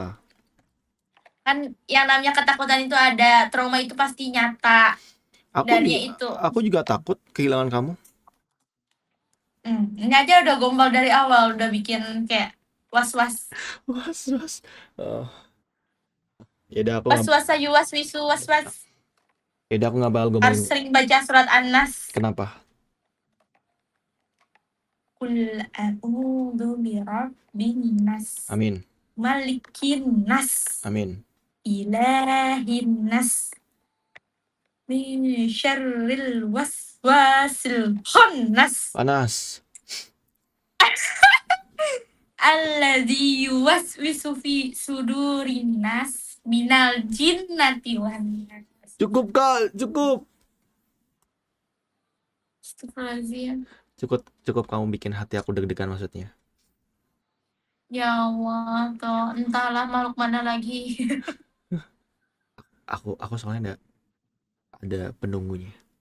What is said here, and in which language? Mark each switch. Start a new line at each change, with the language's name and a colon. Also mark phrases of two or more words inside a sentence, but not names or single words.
Indonesian: kan yang namanya ketakutan itu ada, trauma itu pasti nyata. Aku Dan ya juga itu aku juga takut kehilangan kamu. ini aja udah gombal dari awal, udah bikin kayak was-was. Was. Oh, ya udah aku nggak Was-was sayu was-wisu was-was. ya udah aku nggak bakal Harus ngomongin. sering baca surat An-Nas. Kenapa?
Arabic: قل أعوذ برب الناس,
Indonesian: Amin.
Arabic: ملك الناس,
Indonesian: Amin.
Arabic: إله الناس من شر الوسواس الخناس,
Indonesian: Panas.
Arabic: الذي يوسوس في صدور الناس من الجنة والناس.
Indonesian: Cukup Kak, cukup. Astagfirullahaladzim. Cukup kamu bikin hati aku deg-degan maksudnya.
Arabic: يا الله,
Indonesian: toh entahlah makhluk mana lagi. Aku soalnya ada penunggunya.